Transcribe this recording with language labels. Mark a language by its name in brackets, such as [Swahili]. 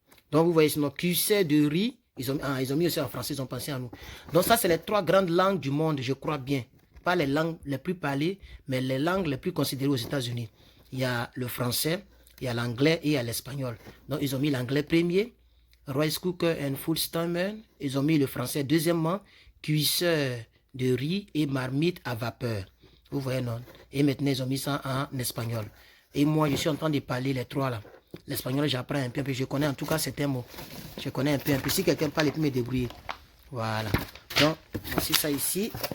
[French] Donc, vous voyez, sinon, cuissère de riz. Ils ont mis aussi en français, ils ont pensé à nous. Donc, ça, c'est les 3 grandes langues du monde, je crois bien. Pas les langues les plus parlées, mais les langues les plus considérées aux États-Unis. Il y a le français, il y a l'anglais et il y a l'espagnol. Donc, ils ont mis l'anglais premier. [English] Rice cooker and food steamer. [French] Ils ont mis le français deuxièmement, cuisseur de riz et marmite à vapeur. Vous voyez, non? Et maintenant, ils ont mis ça en espagnol. Et moi, je suis en train de parler les 3 là. L'espagnol, j'apprends un peu, je connais en tout cas certains mots. Je connais un peu. Si quelqu'un parle, il peut me débrouiller. Voilà. Donc, voici ça ici.